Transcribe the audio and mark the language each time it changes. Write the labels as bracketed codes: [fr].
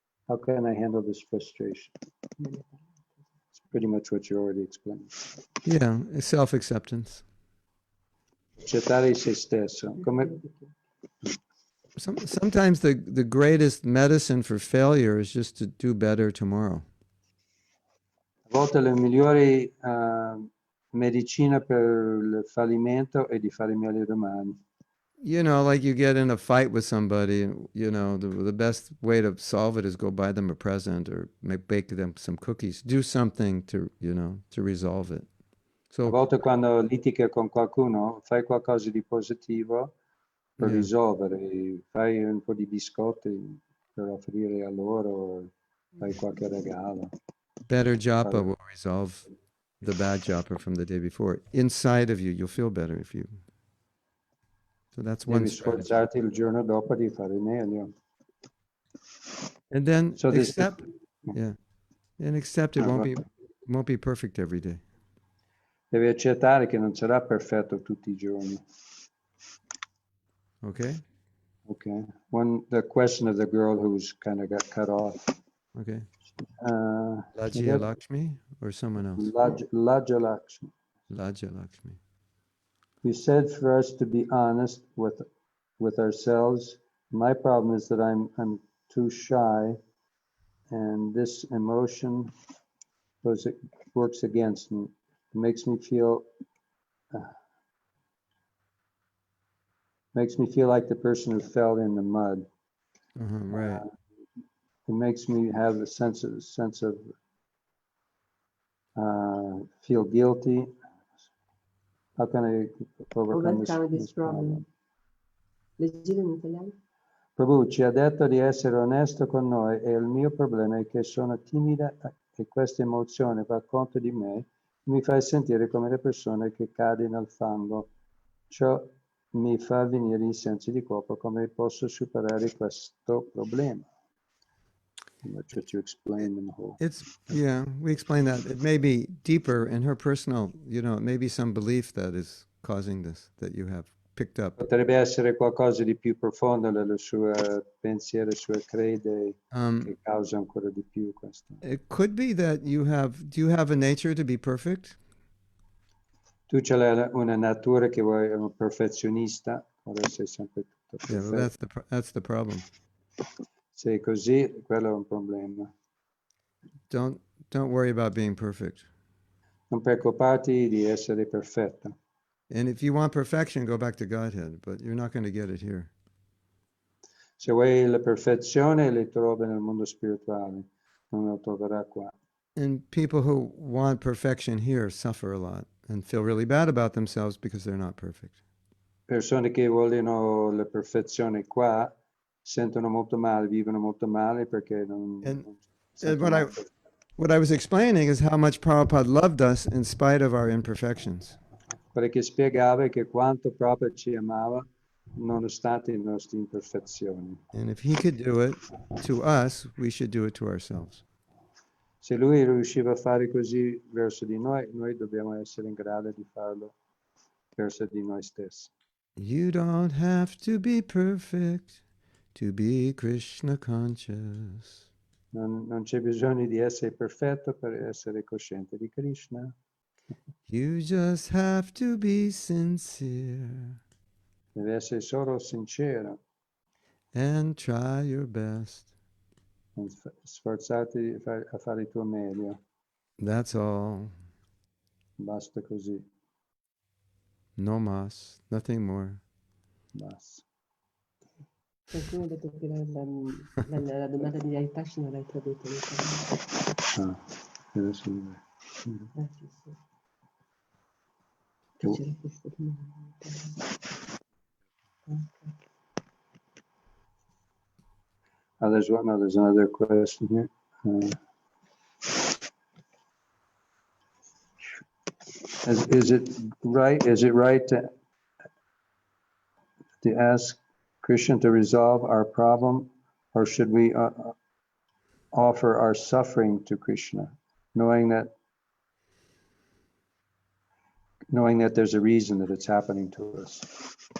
[en] How can I handle this frustration? It's pretty much what you already explained. Yeah, it's self-acceptance. [it] Accettare se stesso. [en] Sometimes the greatest medicine for failure is just to do better tomorrow. [it] A volte la migliore medicina per il fallimento è di fare meglio domani. [en] You know, like you get in a fight with somebody, and you know, the best way to solve it is go buy them a present or bake them some cookies. Do something to resolve it. So, [it] A volte quando litighi con qualcuno, fai qualcosa di positivo per risolvere. Fai un po' di biscotti per offrire a loro, fai qualche regalo. [en] better japa will resolve the bad japa from the day before. Inside of you, you'll feel better if you. So that's one [it] Devi [en] strategy. [it] sforzarti il giorno dopo di fare meglio. [en] And then So this- accept, and accept it won't be perfect every day. [it] Devi accettare che non sarà perfetto tutti i giorni. [en] Okay, Okay. The question of the girl who's kind of got cut off. okay. Uh, Lajya Lakshmi or someone else? Laja Lakshmi. Lajya Lakshmi. You said for us to be honest with ourselves. My problem is that I'm too shy and this emotion works against me. It makes me feel like the person who fell in the mud. Right. It makes me have a sense of feel guilty. How can I overcome this problem? [it] Leggilo in italiano. Prabhu ci ha detto di essere onesto con noi e il mio problema è che sono timida e questa emozione va contro di me e mi fa sentire come le persone che cadono nel fango. Ciò mi fa venire i sensi di colpa. Come posso superare questo problema? [en] I'm not sure to explain the whole. We explain that. It may be deeper in her personal, it may be some belief that is causing this, that you have picked up. [it] Potrebbe essere qualcosa di più profondo nelle sue pensieri, le sue crede che causa ancora di più questo. [en] It could be that do you have a nature to be perfect? [it] Tu c'hai una natura che vuoi un perfezionista, vuoi essere sempre tutto [en] Yeah, well, [it] perfetto. [en] that's the problem. [it] Se è così, quello è un problema. [en] Don't worry about being perfect. [it] Non preoccuparti di essere perfetto. [en] And if you want perfection, go back to Godhead, but you're not going to get it here. [it] Se vuoi la perfezione, le trovi nel mondo spirituale, non la troverai qua. [en] And people who want perfection here suffer a lot and feel really bad about themselves because they're not perfect. [it] Persone che vogliono la perfezione qua sentono molto male, vivono molto male perché non [en] And [it] sentono [en] what I was explaining is how much Prabhupada loved us in spite of our imperfections. [it] Quello che spiegava è che quanto Prabhupada ci amava nonostante le nostre imperfezioni. [en] And if he could do it to us, we should do it to ourselves. [it] Se lui riusciva a fare così verso di noi, noi dobbiamo essere in grado di farlo verso di noi stessi. [en] You don't have to be perfect to be Krishna conscious. [it] Non c'è bisogno di essere perfetto per essere cosciente di Krishna. [en] You just have to be sincere [it] Deve essere solo sincero [en] and try your best. [it] e sforzarti a fare il tuo meglio. [en] That's all. [it] Basta così, [es] No mas, [en] nothing more. [it] basta. Qualcuno ha detto che la domanda di Aitashi non l'hai tradotta in italiano. Deve essere. Sì, sì. Che c'era questa domanda in italiano. Ok. [en] There's another question here. Is it right to ask Krishna to resolve our problem, or should we offer our suffering to Krishna, knowing that there's a reason that it's happening to us?